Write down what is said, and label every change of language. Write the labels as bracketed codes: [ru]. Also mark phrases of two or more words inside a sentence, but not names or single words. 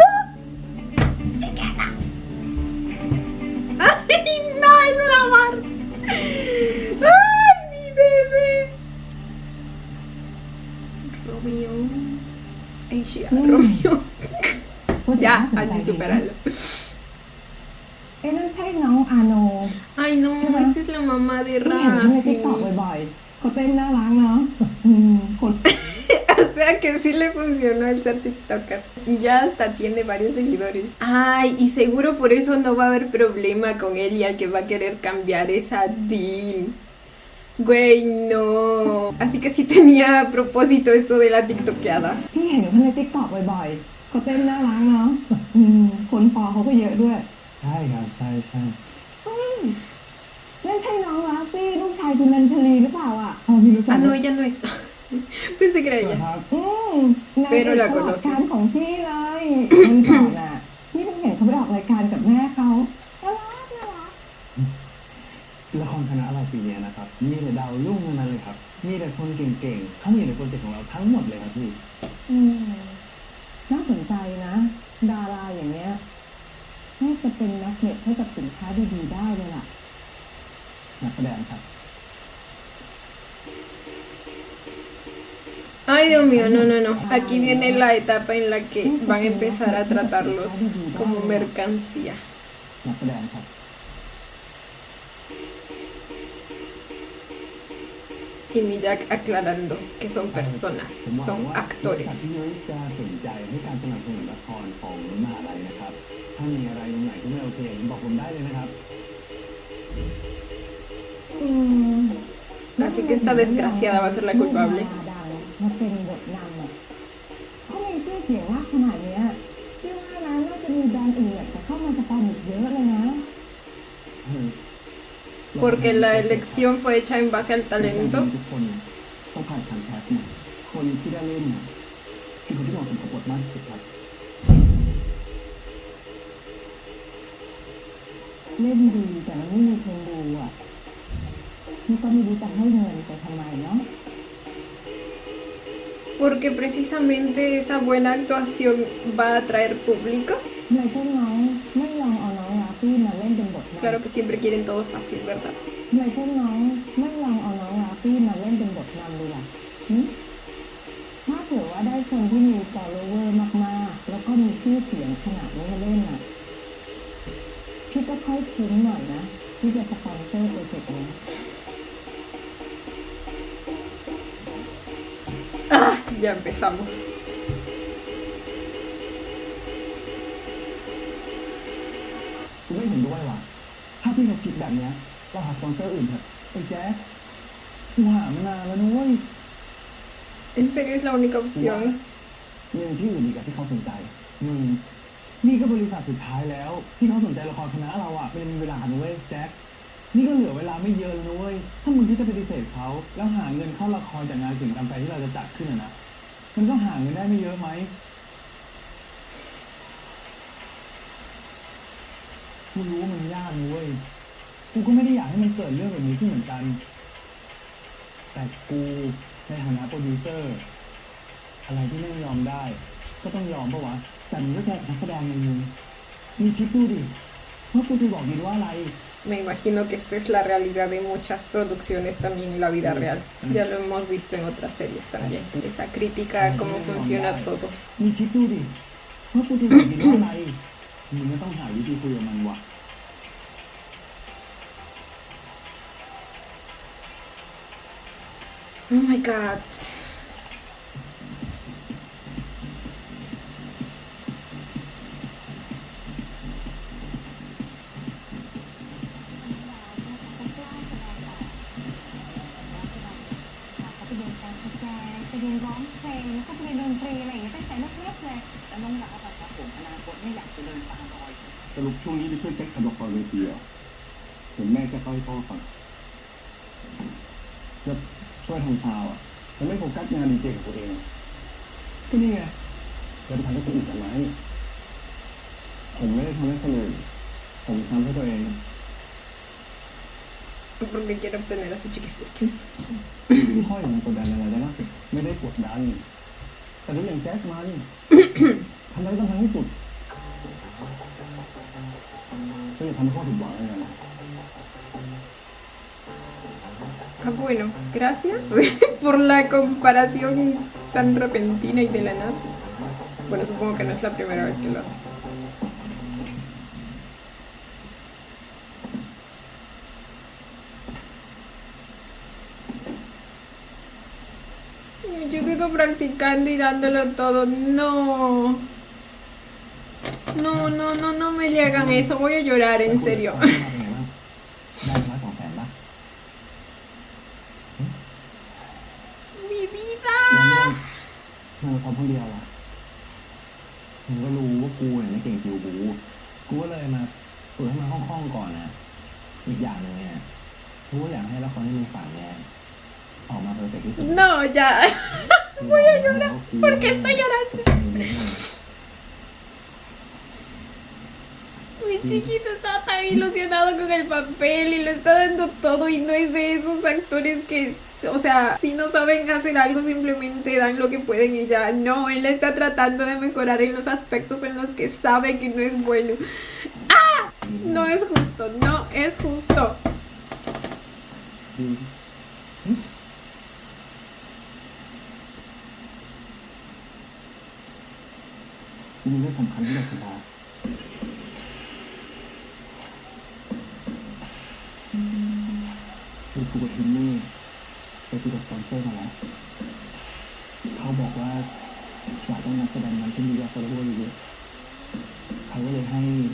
[es] ¡Chiquito! ¡Ay, no! ¡Es un amor! ¡Ay, mi bebé! Romeo. Ay, sí, Romeo. Ya, al superarlo. [th] นั่นใช่น้องอาโน [es] Ay, no, esta es la mamá de [th] ที่เห็นในติ๊ก [es] Rafi. [th] ต็อกบ่อยๆเขาเต้นน่ารักเนาะคน [es] O sea que sí le funcionó el ser TikToker. Y ya hasta tiene varios seguidores. Ay, y seguro por eso no va a haber problema con él y al que va a querer cambiar es a Dean. Güey, no. Así que sí tenía a propósito esto de la TikTokeada. [th] ที่เห็นเขาในติ๊กต็อกบ่อยๆเขาเต้นน่ารักเนาะคนฟอลเขาก็เยอะด้วย ใช่ครับใช่ นั่นใช่น้องราฟี่ลูกชายคุณนันชลีหรือเปล่าอ่ะพี่รู้จัก [es] Ah, no, ella no es. Pensé que era [th] ค [es] ella. [th] รับ นายเป็นผู้ออกการของพี่เลยวันก่อนอ่ะพี่เพิ่งเห็นเขาไปออกรายการกับแม่เขาน่ารัก ละครคณะเราปีนี้นะครับมีแต่ดาวรุ่งทั้งนั้นเลยครับมีแต่คนเก่งๆเข้ามาอยู่ในโปรเจกต์ของเราทั้งหมดเลยครับพี่ น่าสนใจนะดาราอย่างเนี้ยน่าจะเป็นแมกเนตให้กับสินค้าดีๆได้เลยล่ะ นักแสดงครับ [es] Ay, Dios mío, no, no, no. Aquí viene la etapa en la que van a empezar a tratarlos como mercancía. [th] นักแสดงครับ [es] Y y Miyak aclarando que son personas, [th] ผมหวัง [es] son [th] ว่าบริษัท [es] actores. [th] พี่ยุ้ยจะสนใจให้การสนับสนุนละครของมหาลัยนะครับ ถ้ามีอะไรตรงไหนที่ไม่โอเคบอกผมได้เลยนะครับ อืม [es] Así que esta desgraciada va a ser la culpable. [th] ดาราดังมาเป็นบทนำอ่ะเขามีชื่อเสียงมากขนาดเนี้ยพี่ว่านะน่าจะมีแบรนด์อื่นอยากจะเข้ามาสปอนอีกเยอะเลยนะ [es] Porque la elección fue hecha en base al talento. [th] ทุกคนต้องผ่านการแคสต์หมดคนที่ได้เล่นน่ะคือคนที่เหมาะสมกับบทมากที่สุดครับ เล่นดีแต่มันไม่มีคนดูอ่ะพี่ก็ไม่รู้จะให้เงินไปทำไมเนาะ [es] Porque precisamente esa buena actuación va a atraer público. [th] เลยพวกน้องไม่ลองเอาน้องลาฟี่มาเล่นเป็นบทนำ [es] Claro que siempre quieren todo fácil, ¿verdad? [th] เลยพวกน้องไม่ลองเอาน้องลาฟี่มาเล่นเป็นบทนำดูล่ะหึถ้าเผื่อว่าได้คนที่มี follower มากๆ แล้วก็มีชื่อเสียงขนาดนี้มาเล่นอ่ะพี่ก็ค่อยคุ้มหน่อยนะที่จะสปอนเซอร์โปรเจกต์นี้ [es] Ah, ya empezamos. [th] กูไม่เห็นด้วยว่ะถ้าพี่เราคิดแบบเนี้ยเราหาสปอนเซอร์อื่นเถอะไอ้แจ๊คกูหามานานแล้วนุ้ย [es] ¿En serio es la única opción? [th] มีที่อื่นอีกอะที่เขาสนใจนี่ก็บริษัทสุดท้ายแล้ว ที่เขาสนใจละครคณะเราอะเป็นเวลานุ้ยแจ๊คนี่ก็เหลือเวลาไม่เยอะนุ้ยถ้ามึงที่จะปฏิเสธเขาแล้วหาเงินเข้าละครจากงานศิลปกรรมแฟร์ที่เราจะจัดขึ้นนะมันก็หาเงินได้ไม่เยอะไหม กูรู้ว่ามันยากนุ้ยกูก็ไม่ได้อยากให้มันเกิดเรื่องแบบนี้ขึ้นเหมือนกัน แต่กูในฐานะโปรดิวเซอร์อะไรที่ไม่ยอมได้ก็ต้องยอมปะวะแต่มึงก็แค่นักแสดงอย่างนึงมีคิดดูดิว่ากูจะบอกยินว่าอะไร [es] Me imagino que esta es la realidad de muchas producciones también en la vida real. Ya lo hemos visto en otras series también. Esa crítica a cómo funciona todo. [th] มีคิดดูดิว่ากูจะบอกยินว่าอะไรมึงก็ต้องหาวิธีคุยกับมันวะ [en] Oh my god. [th] ไปเรียนการแสดงไปเรียนร้องเพลงแล้วก็ไปเรียนดนตรีอะไรอย่างเงี้ยตั้งแต่เล็กๆเลยแล้วน้องอยากเอาแบบว่าผมอนาคตไม่อยากจะเดินตามรอย สรุปช่วงนี้ไปช่วยแจ็คทำละครเวทีเหรอเห็นแม่แจ็คเล่าให้พ่อฟังแล้วช่วยทำซาวอ่ะแล้วไม่โฟกัสงานดีเจของตัวเองก็นี่ไงแล้วไปทำให้คนอื่นทำไมผมไม่ได้ทำให้คนอื่นผมทำให้ตัวเอง [es] Porque quiero obtener a sus chiquistriquis. [th] พ่ออย่างมันกดดันอะไรได้บ้างไม่ได้กดดันแต่ดูอย่างแจ็คมัน ทำอะไรต้องทำให้สุดก็อย่าทำให้พ่อผิดหวังเลยนะ [es] Ah, bueno, gracias por la comparación tan repentina y de la nada. Bueno, supongo que no es la primera vez que lo hace. Yo quedo practicando y dándolo todo. No. No, no, no, no me le hagan eso. Voy a llorar, en serio. [th] ได้มา200,000 บาท [es] Mi vida. [th] มันพร้อมคนเดียวอะผมก็รู้ว่ากูเนี่ยไม่เก่งคิวกูก็เลยมาฝึกให้มันคล่องๆก่อนนะอีกอย่างหนึ่งเนี่ยกูก็อยากให้ละครที่มึงฝันเนี่ยออกมาเพอร์เฟกต์ที่สุด [es] No, ya. Voy a llorar. ¿Por qué estoy llorando? Mi chiquito estaba tan ilusionado con el papel y lo está dando todo y no es de esos actores que, o sea, si no saben hacer algo simplemente dan lo que pueden y ya. No, él está tratando de mejorar en los aspectos en los que sabe que no es bueno. ¡Ah! No es justo, no es justo. [th] มีเรื่องสำคัญที่อยากจะบอกคือกูกับทิมมี่ไปคุยกับสปอนเซอร์มาแล้วเขาบอกว่าอยากได้นักแสดงนำที่มียอด follower เยอะๆเขาก็เลยให้